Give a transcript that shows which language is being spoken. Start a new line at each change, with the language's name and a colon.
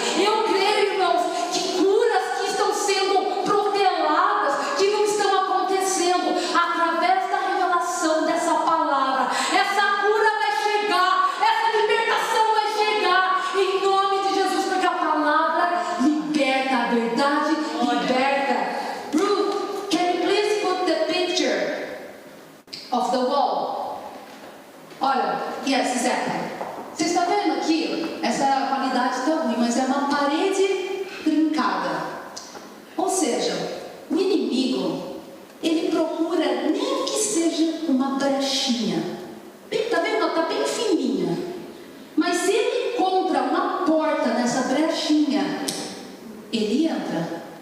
Portuguese: Eu creio, irmãos, que curas que estão sendo proteladas, que não estão acontecendo, através da revelação dessa palavra, essa cura vai chegar, essa libertação vai chegar, em nome de Jesus, porque a palavra liberta, a verdade liberta.
English: Ruth, can you please put the picture of the wall?
Portuguese: Olha, yes, exactly. Você está vendo aqui? Essa qualidade está ruim, mas é uma parede trincada. Ou seja, o inimigo, ele procura nem que seja uma brechinha. Está vendo? Está bem fininha. Mas se ele encontra uma porta nessa brechinha, ele entra.